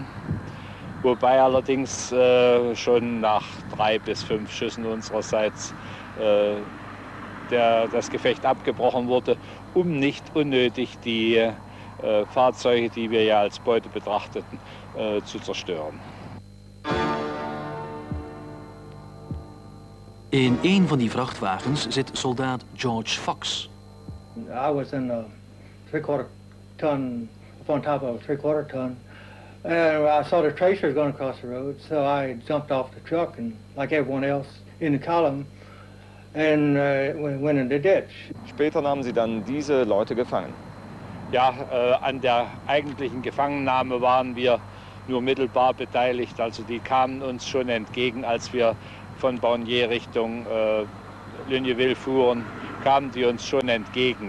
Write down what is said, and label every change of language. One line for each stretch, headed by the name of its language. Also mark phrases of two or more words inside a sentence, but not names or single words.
German: Wobei allerdings schon nach 3 bis 5 Schüssen unsererseits das Gefecht abgebrochen wurde, um nicht unnötig die Fahrzeuge, die wir ja als Beute betrachteten, zu zerstören.
Dutch: In een van die vrachtwagens zit soldaat George Fox.
English: I was in a 3/4 ton, up on top of a 3/4 ton. And I saw the tracers going across the road, so I jumped off the truck and, like everyone else in the column, and went in the ditch.
German: Später nahmen Sie dann diese Leute gefangen. Ja, an der eigentlichen Gefangennahme waren wir nur mittelbar beteiligt. Also die kamen uns schon entgegen, als wir von Bonnier Richtung Ligneville fuhren, kamen die uns schon entgegen.